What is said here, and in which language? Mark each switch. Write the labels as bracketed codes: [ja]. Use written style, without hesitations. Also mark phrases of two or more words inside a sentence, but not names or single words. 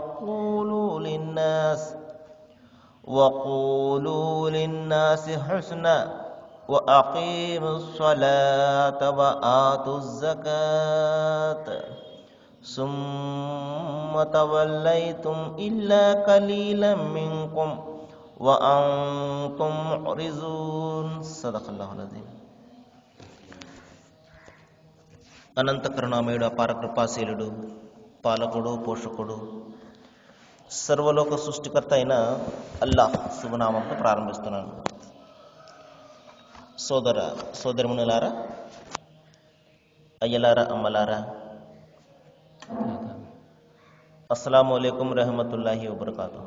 [ar] وقولوا للناس حسنا وأقيموا الصلاة وآتوا الزكاة ثم توليتم إلا قليلا منكم وأنتم معرضون صدق الله العظيم. [te] అనంత కరుణామయుడు అపార కృపాశీలుడు పాలకుడు పోషకుడు సర్వలోక సృష్టికర్త అయిన అల్లాహ్ శుభనామంతో ప్రారంభిస్తున్నాను. సోదరమునులారా, అయ్యలారా, అమ్మలారా, [ar] السلام عليكم رحمة الله وبركاته.